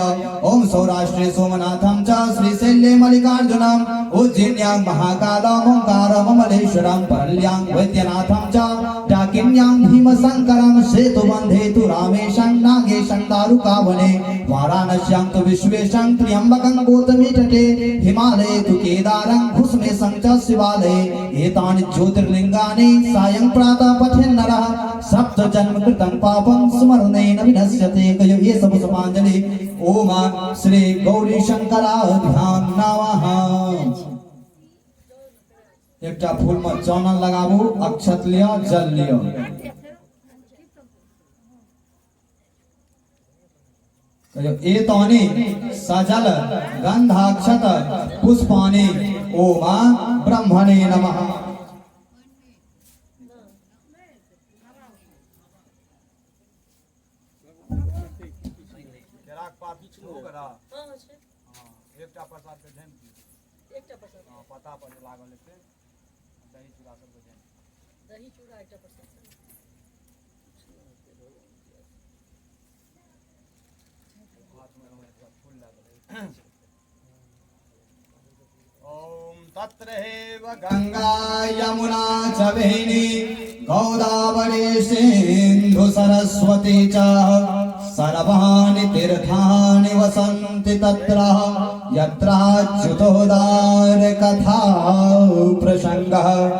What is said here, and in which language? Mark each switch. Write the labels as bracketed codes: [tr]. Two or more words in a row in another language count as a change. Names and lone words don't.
[sa] ओम सौराष्ट्रे सोमनाथं च श्रीशैल्ये मल्लिकार्जुनम् उज्जैन्यां महाकालं ओंकारममलेश्वरं परल्यां वैद्यनाथं च डाकिन्यां भीमशङ्करं सेतुबन्धे तु रामेशं नागेशं दारुकावने वाराणस्यां तु विश्वेशं त्र्यम्बकं गौतमीतटे हिमालये तु केदारं घुस्मेशं च शिवालये एतानि ज्योतिर्लिङ्गानि सायं प्रातः पठेन् नरः सप्त जन्म कृतं पापं स्मरणेन विनश्यते। [mai] कयो ये सब समांजलि [sa] ओम श्री गौरी शंकराभ्यां नमः। [mai] एकटा फूल में चौनल लगाबू अक्षत लियो जल लियो। [sa] कयो एतानि सजल गंधाक्षत पुष्पानि ओम ब्रह्मणे नमः। [mai] एकटा प्रसाद के झैन पता पर लागल हेतै दही चूड़ा सब के झैन दही चूड़ा एकटा प्रसाद हाथ में रहै फूल लागल। [sa] ओम तत्र हेव गंगा यमुना च वेणी गोदावरी सिंधु सरस्वती च सर्वाणि तीर्थानि वसन्ति तत्र यत्राच्युतोदार कथा प्रसंगः।